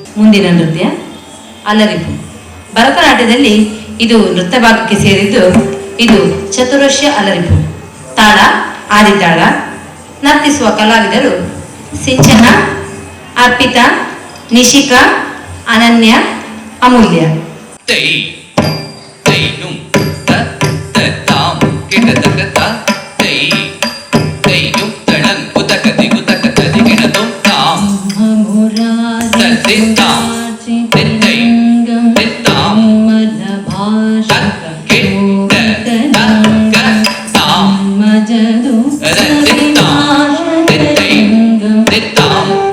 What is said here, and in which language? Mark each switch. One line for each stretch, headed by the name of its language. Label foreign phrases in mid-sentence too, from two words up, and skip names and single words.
Kannada: ಮುಂದಿನ ನೃತ್ಯ ಅಲರಿಪು. ಭರತನಾಟ್ಯದಲ್ಲಿ ಇದು ನೃತ್ಯ ಭಾಗಕ್ಕೆ ಸೇರಿದ್ದು. ಇದು ಚತುರಶ್ಯ ಅಲರಿಪು. ತಾಳ ಆದಿತಾಳ. ನರ್ತಿಸುವ ಕಲಾವಿದರು ಸಿಂಚನ, ಅರ್ಪಿತಾ, ನಿಶಿಕಾ, ಅನನ್ಯ, ಅಮೂಲ್ಯ. ತೈ ತೈನು ತ ತ ತಾಂ ಕಿಟತಕ ತೈ ತೈನು ತಳಂ ಕುತಕತಿ ಕುತಕ ತದಿಗಿಣತು ತಾಂ ತದ್ದಿತ್ತಾಂ ತಿತ್ತೈ ತಿತ್ತಾಂ ತಕ್ಕಿಟ್ಟ ತಕ್ಕ ತಾಂ ತದ್ದಿತ್ತಾಂ ತಿತ್ತೈ ತಿತ್ತಾಂ